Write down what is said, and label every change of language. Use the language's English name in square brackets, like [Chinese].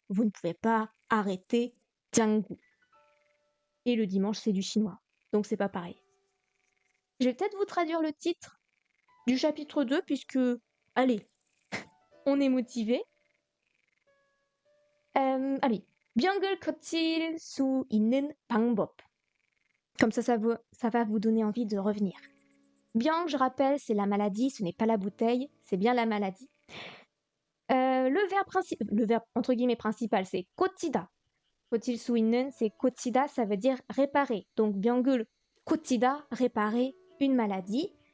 [French] Vous ne pouvez pas arrêter Janggu. Et le dimanche, c'est du chinois, donc c'est pas pareil. Je vais peut-être vous traduire le titre du chapitre 2, puisque, allez, on est motivé. [Korean] Allez, 병을 고칠 수 있는 방법. [French] Comme ça va vous donner envie de revenir. Bien, je rappelle, c'est la maladie, ce n'est pas la bouteille, c'est bien la maladie. Le verbe entre guillemets principal, c'est 고치다. [Korean] 고칠 수 있는, [French] c'est 고치다, ça veut dire réparer. Donc, [Korean] 병을 고치다, [French] réparer une maladie.